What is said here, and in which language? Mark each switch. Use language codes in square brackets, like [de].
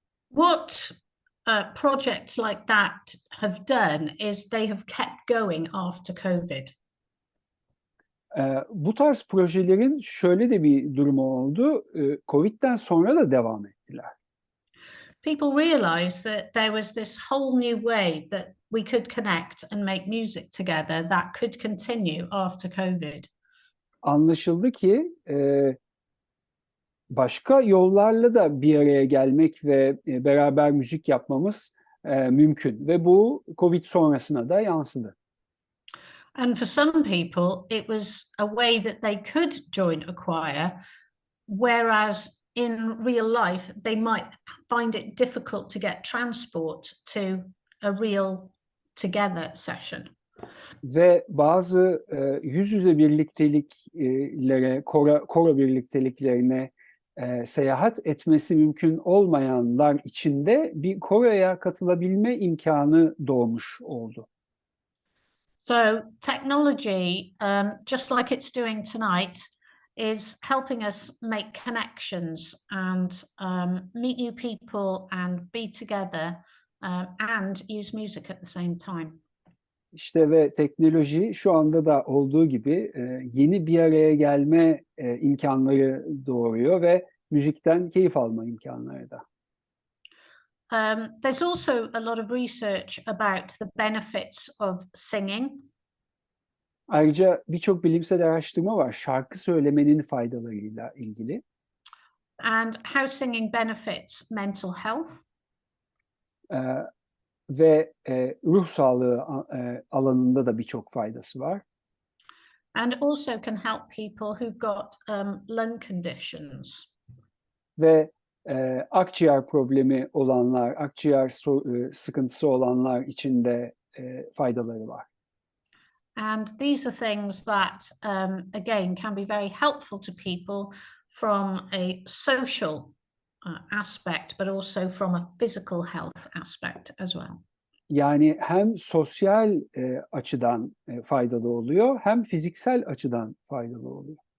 [en] What projects like that have done is they have kept going after COVID. [tr] Bu tarz projelerin şöyle de bir durumu oldu. Covid'den sonra da devam ettiler. [en] People realized that there was this whole new way that we could connect and make music together that could continue after COVID. [tr] Anlaşıldı ki başka yollarla da bir araya gelmek ve beraber müzik yapmamız mümkün ve bu Covid sonrasına da yansıdı. [en] And for some people, it was a way that they could join a choir, whereas in real life, they might find it difficult to get transport to a real together session. [tr] Ve bazı yüz yüze birlikteliklere, koro birlikteliklerine seyahat etmesi mümkün olmayanlar için de bir koroya katılabilme imkanı doğmuş oldu. [en] So technology, just like it's doing tonight, is helping us make connections and meet new people and be together and use music at the same time. [tr] İşte ve teknoloji şu anda da olduğu gibi yeni bir araya gelme imkanları doğuruyor ve müzikten keyif alma imkanları da. [en] There's also a lot of research about the benefits of singing. [tr] Ayrıca birçok bilimsel araştırma var şarkı söylemenin faydalarıyla ilgili. [en] And how singing benefits mental health. [tr] Ve ruh sağlığı alanında da birçok faydası var. [en] And also can help people who've got lung conditions. [tr] Ve akciğer problemi olanlar, akciğer sıkıntısı olanlar için de faydaları var. [en] And these are things that, again, can be very helpful to people from a social aspect, but also from a physical health aspect as well. [tr] Yani hem sosyal açıdan faydalı oluyor, hem fiziksel açıdan faydalı oluyor.